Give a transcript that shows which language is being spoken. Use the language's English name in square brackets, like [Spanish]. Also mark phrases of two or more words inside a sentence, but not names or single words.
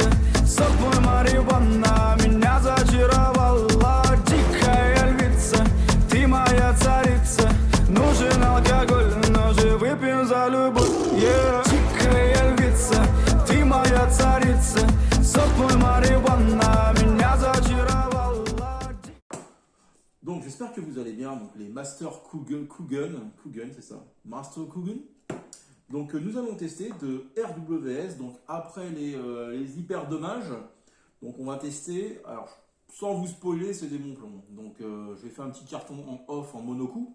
[Russian] Сок мой марихуана меня зачаровала. Дикая львица, ты моя царица. Нужен алкоголь, но же выпьем за любовь, yeah. Дикая львица, ты моя царица. Сок мой марихуана меня зачаровала. [French] Donc, j'espère que vous allez bien. Donc, les Master Kougen, c'est ça, Master Kougen. Donc, nous allons tester de RWS. Donc, après les hyper dommages, donc on va tester. Alors, sans vous spoiler, c'est des bons plombs. Donc, je vais faire un petit carton en off en monocoup.